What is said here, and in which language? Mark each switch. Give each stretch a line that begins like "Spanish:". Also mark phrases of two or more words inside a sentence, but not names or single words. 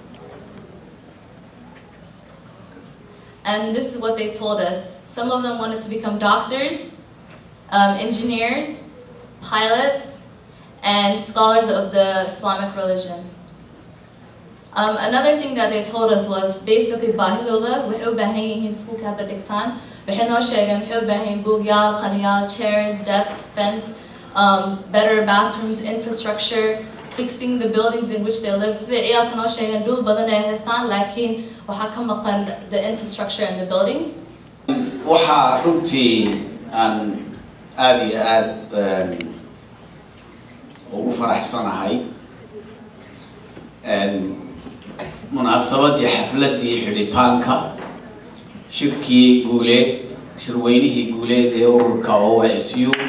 English: And this is what they told us. Some of them wanted to become doctors, engineers, pilots, and scholars of the Islamic religion. Another thing that they told us was basically
Somali: baahidooda waxay u baahan yihiin iskuulka hadda dhigtaan. Waxay noo sheegeen waxay u baahan yihiin buugyaal, qaliyaal,
English: chairs, desks, fence, better bathrooms, infrastructure, fixing the buildings in which they live.
Somali: Sida ciyaalka noo sheegeen dhul badan ay haystaan laakiin waxaa ka maqan
English: the infrastructure and the buildings.
Somali: waxaa runtii aan aad iyo aad ugu faraxsanahay munaasabadii xafladii xidhitaanka shirkii guuleed shirweynihii guuleed ee ururka OSU